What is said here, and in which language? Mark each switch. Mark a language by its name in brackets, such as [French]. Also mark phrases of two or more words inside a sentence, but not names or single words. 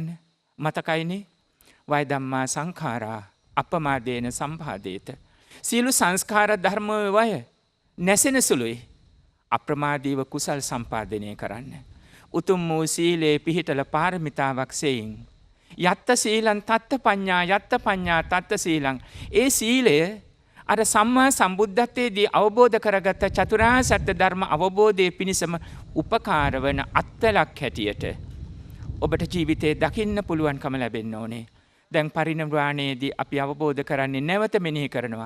[Pali] මතකයිනේ වය ධම්මා සංඛාරා අපමාදේන සම්පාදේත. [Sinhala] සියලු සංස්කාර ධර්ම වය නැසෙන සුළුයි අප්‍රමාදීව කුසල් සම්පාදනය කරන්න. උතුම් වූ සීලේ පිහිටල පාරමිතාවක් සෙයින් [Pali] යත්ත සීලං තත්ත පඤ්ඤා යත්ත පඤ්ඤා තත්ත සීලං. [Sinhala] ඒ සීලය අර සම්මා සම්බුද්ධත්වයේදී අවබෝධ කරගත්ත චතුරාර්ය සත්‍ය ධර්ම අවබෝධයේ පිණිසම උපකාර වන අත්වලක් හැටියට ඔබට ජීවිතේ දකින්න පුළුවන්කම ලැබෙන්න ඕනේ. දැන් පරිනිර්වාණයේදී අපි අවබෝධ කරන්නේ නැවත මෙනෙහි කරනවා.